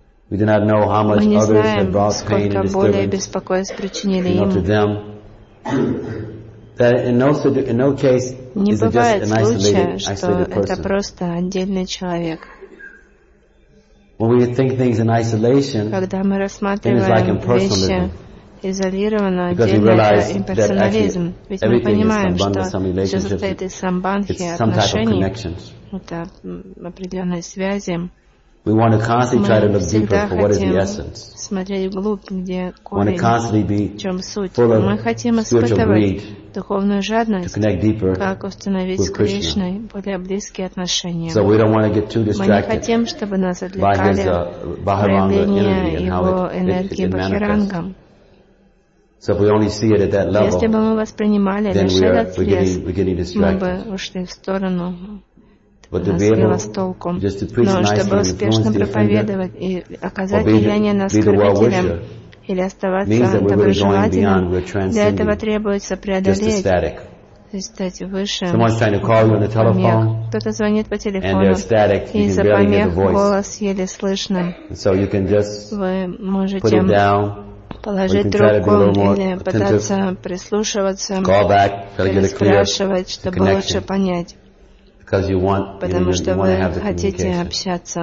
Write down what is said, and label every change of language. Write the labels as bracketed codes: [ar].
[en] We do not know how much others have brought pain and disturbance to them. That in no case [ru] не [en] is it just an isolated [ru] что [en] person. [ru] Это просто отдельный человек. [en] When we think things in isolation, [ru] когда мы рассматриваем [en] things like impersonalism, [ru] вещи изолированно, [en] because [ru] отдельно, [en] we realize that actually everything is sambandha, some relationships, it's some type of connections. [ru] Это определенные связи. [en] We want to constantly try to look deeper for what is the essence. [ru] Смотреть вглубь, где корень. [en] We want to constantly be full of spiritual greed. [ru] Духовную жадность, [en] to connect deeper [ru] как установить [en] with [ru] с Кришной более близкие отношения. [en] So we don't want to get too distracted. [ru] Мы не хотим, чтобы нас отвлекали [en] by his, [ru] проявление его энергии Бахиранга. [en] So if we only see it at that level, [ru] если бы мы воспринимали [en] then [ru] лишь этот лес, мы бы ушли в сторону. [en] But to be able just to preach nicely and influence the offender, or be the well-wisher, [ru] или оставаться [en] means that we're really going beyond, we're transcending, just a static. [ru] стать выше. [en] Someone's trying to call you on the telephone. [ru] Кто-то звонит по телефону. [en] And they're static. You can barely hear the voice. [ru] Голос еле слышно. [en] So you can just put it down. [ru] Положить трубку или пытаться прислушиваться, переспрашивать, чтобы лучше понять, потому что вы хотите общаться.